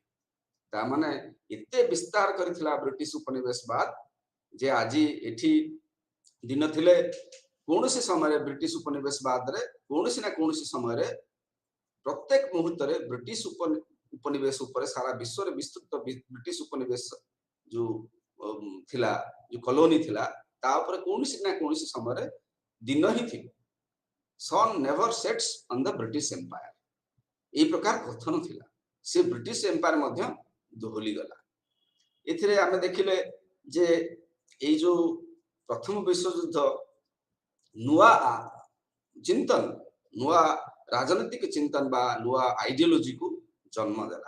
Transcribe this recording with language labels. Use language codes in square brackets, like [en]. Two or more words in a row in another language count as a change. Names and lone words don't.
[or] ତା ମାନେ ଏତେ ବିସ୍ତାର କରିଥିଲା ବ୍ରିଟିଶ ଉପନିବେଶବାଦ ଯେ ଆଜି ଏଠି ଦିନ ଥିଲେ କୌଣସି ସମୟରେ ବ୍ରିଟିଶ ଉପନିବେଶବାଦରେ କୌଣସି ନା କୌଣସି ସମୟରେ ପ୍ରତ୍ୟେକ ମୁହୂର୍ତ୍ତରେ ବ୍ରିଟିଶ ଉପନିବେଶ ଉପରେ ସାରା ବିଶ୍ୱରେ ବିସ୍ତୃତ ବ୍ରିଟିଶ ଉପନିବେଶ ଯୋଉ ଥିଲା, ଯୋଉ କଲୋନି ଥିଲା, ତା ଉପରେ କୌଣସି ନା କୌଣସି ସମୟରେ ଦିନ ହିଁ ଥିବ। [en] Sun never sets on the British Empire, [or] ଏଇ ପ୍ରକାର କଥନ ଥିଲା। ସେ ବ୍ରିଟିଶ ଏମ୍ପାୟାର ମଧ୍ୟ ଦୋହଲି ଗଲା। ଏଥିରେ ଆମେ ଦେଖିଲେ ଯେ ଏଇ ଯୋଉ ପ୍ରଥମ ବିଶ୍ୱଯୁଦ୍ଧ ନୂଆ ଚିନ୍ତନ, ନୂଆ ରାଜନୈତିକ ଚିନ୍ତନ ବା ନୂଆ ଆଇଡିଓଲୋଜିକୁ ଜନ୍ମ ଦେଲା।